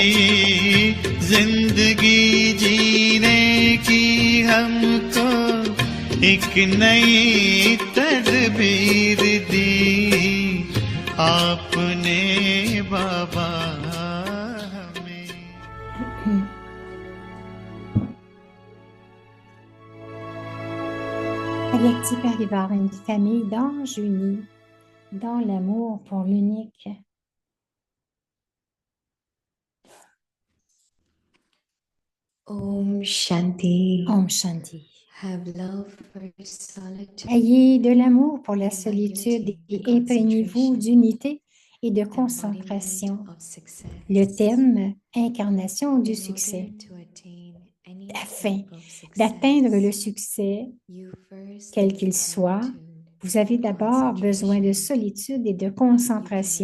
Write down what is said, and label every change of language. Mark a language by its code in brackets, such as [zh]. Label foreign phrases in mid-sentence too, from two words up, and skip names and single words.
[hi] जिंदगी जीने की हमको एक नई तदबीर दी आपने बाबा हमें [fr] Agati Parivar, une famille d'anges unis dans l'amour pour l'unique. [hi] ओम शांति. ओम शांति. [en] Have love for solitude. [fr] Ayez de l'amour pour la solitude et imprégnez-vous d'unité et de concentration. Le thème, incarnation du succès. Afin d'atteindre le succès, quel qu'il soit, vous avez d'abord besoin de solitude et de concentration.